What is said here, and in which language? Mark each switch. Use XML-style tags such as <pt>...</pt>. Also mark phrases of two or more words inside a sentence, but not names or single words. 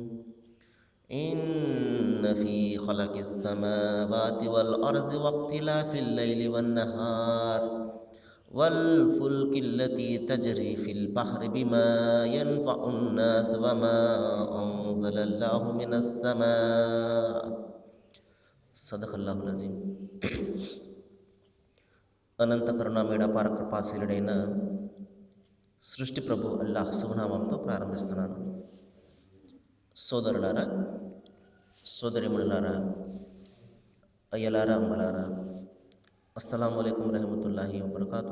<ar>إن في خلق السماوات والأرض واختلاف الليل والنهار والفلك التي تجري في البحر بما ينفع الناس وما أنزل الله من السماء. صدق الله العظيم.</ar> <te>అనంత కరుణామయుడ పరకృపాశీలుడైన సృష్టి ప్రభు అల్లాహ్ శుభనామంతో ప్రారంభిస్తున్నాను. సోదరులారా, సోదరిమణులారా, అయ్యలారా, అమ్మలారా,</te> <ar>السلام عليكم رحمة الله وبركاته.</ar>